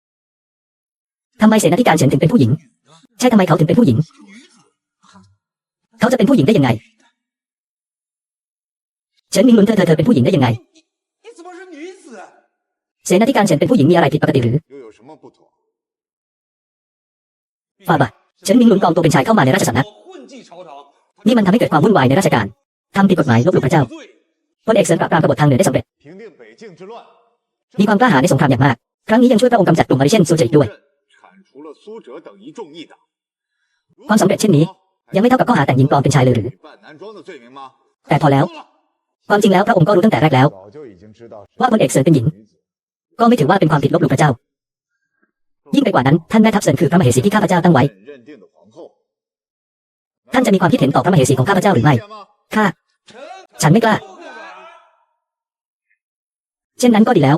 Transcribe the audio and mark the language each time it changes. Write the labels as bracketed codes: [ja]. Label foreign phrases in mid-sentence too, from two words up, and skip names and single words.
[th] ทำไมเสนาธิการเฉินถึงเป็นผู้หญิง ใช่ทำไมเขาถึงเป็นผู้หญิงเขาจะเป็นผู้หญิงได้ยังไงเฉินมิงหลุนเธอเป็นผู้หญิงได้ยังไง [zh] 你怎么是女子？ [th] เสนาธิการเฉินเป็นผู้หญิงมีอะไรผิดปกติหรือ [zh] 又有什么不妥？ [th] ฝ่าบาทเฉินมิงหลุนปลอมตัวเป็นชายเข้ามาในราชสำนัก [zh] 我混迹朝堂， [th] นี่มันทำให้เกิดความวุ่นวายในราชการทำผิดกฎหมายลบหลู่พระเจ้า [zh] 罪 [th] พลเอกเฉินปราบปรามกบฏทางเหนือได้สำเร็จ [zh] 平定北境之乱， [th] มีความกล้าหาญในสงครามอย่างมากครั้งนี้ยังช่วยพระองค์กำจัดกลุ่มมาริเชนซูเจอีกด้วย [zh] 铲除了苏辙等一众异党。 [th] ความสำเร็จเช่นนี้ยังไม่เท่ากับข้อหาแต่งหญิงปลอมเป็นชายเลยหรือ [zh] 扮男装的罪名吗？ [th] แต่พอแล้ว ความจริงแล้วพระองค์ก็รู้ตั้งแต่แรกแล้ว [zh] 早就已经知道 [th] ว่าพลเอกเฉินเป็นหญิง ก็ไม่ถือว่าเป็นความผิดลบหลู่พระเจ้า ยิ่งไปกว่านั้นท่านแม่ทัพเฉินคือพระมเหสีที่ข้าพเจ้าตั้งไว้ [zh] 认定的皇后。 [th] ท่านจะมีความคิดเห็นต่อพระมเหสีของข้าพเจ้าหรือไม่ข้าฉันไม่กล้า เช่นนั้นก็ดีแล้ว